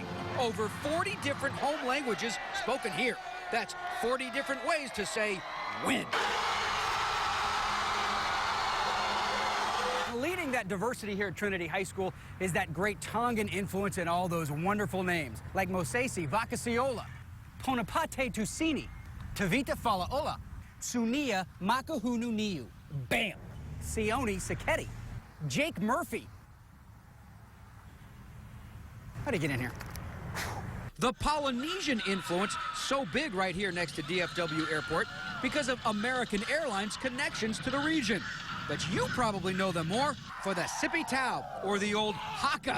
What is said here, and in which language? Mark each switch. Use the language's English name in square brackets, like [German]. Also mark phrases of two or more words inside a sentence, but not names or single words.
[English] Over 40 different home languages spoken here. That's 40 different ways to say win. Leading that diversity here at Trinity High School is that great Tongan influence in all those wonderful names, like Mosesi Vakasiola, Ponapate Tusini, Tavita Falaola, Sunia Makahunu Niu, Bam, Sione Saketi, Jake Murphy. How'd he get in here? The Polynesian influence so big right here next to DFW Airport because of American Airlines connections to the region. But you probably know them more for the Sippy Tau or the old haka.